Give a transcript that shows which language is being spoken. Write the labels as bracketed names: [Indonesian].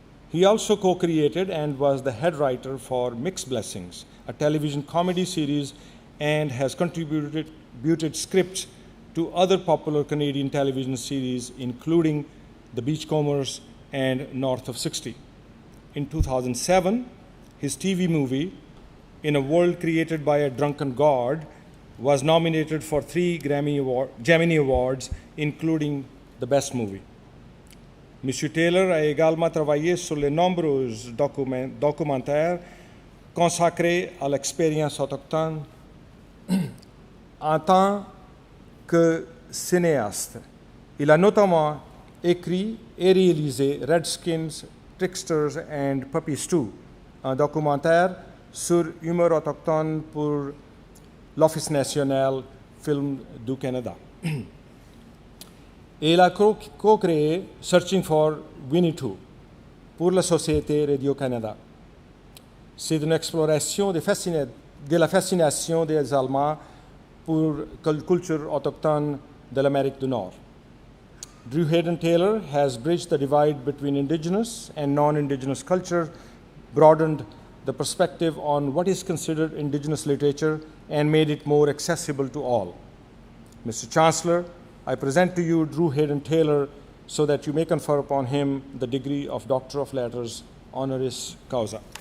[English] He also co-created and was the head writer for Mixed Blessings, a television comedy series, and has contributed scripts to other popular Canadian television series, including The Beachcombers and North of 60. In 2007, his TV movie, In a World Created by a Drunken God, was nominated for 3 Gemini Awards, including the Best Movie. [French] Monsieur Taylor a également travaillé sur de nombreux documentaires consacrés à l'expérience autochtone. En tant que cinéaste, il a notamment écrit et réalisé [English] Redskins, Tricksters and Puppy Stew, [French] un documentaire sur l'humour autochtone pour l'Office national film du Canada. Et il a co-créé [English] Searching for Winnie Two [French] pour la société Radio-Canada. C'est une exploration de la fascination des Allemands pour la culture autochtone de l'Amérique du Nord. [English] Drew Hayden Taylor has bridged the divide between Indigenous and non-Indigenous culture, broadened the perspective on what is considered Indigenous literature and made it more accessible to all. Mr. Chancellor, I present to you Drew Hayden Taylor so that you may confer upon him the degree of Doctor of Letters honoris causa.